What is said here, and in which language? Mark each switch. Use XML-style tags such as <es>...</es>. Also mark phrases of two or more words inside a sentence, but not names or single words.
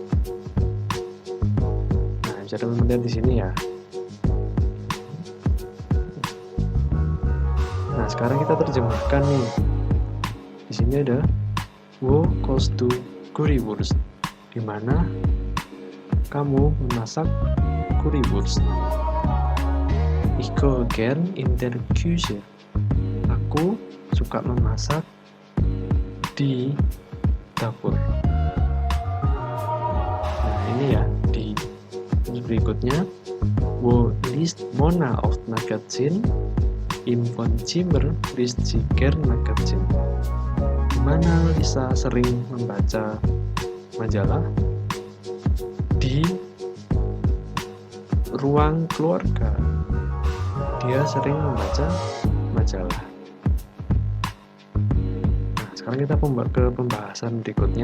<id>Nah, bisa teman-teman lihat di sini ya. Nah, sekarang kita terjemahkan nih. Di sini ada</id> <de>Wo kost du currywurst?</de> <id>Di mana kamu memasak currywurst?</id> <de>Ich koche gern in der Küche.</de> <id>Aku suka memasak di dapur. Nah, ini ya di berikutnya.</id> <de>Wo liest Mona auf Magazin? Im Wohnzimmer liest sie gern Magazin.</de> <id>Di mana Lisa sering membaca majalah? Di ruang keluarga. Dia sering membaca majalah. Nah, sekarang kita ke pembahasan berikutnya.</id>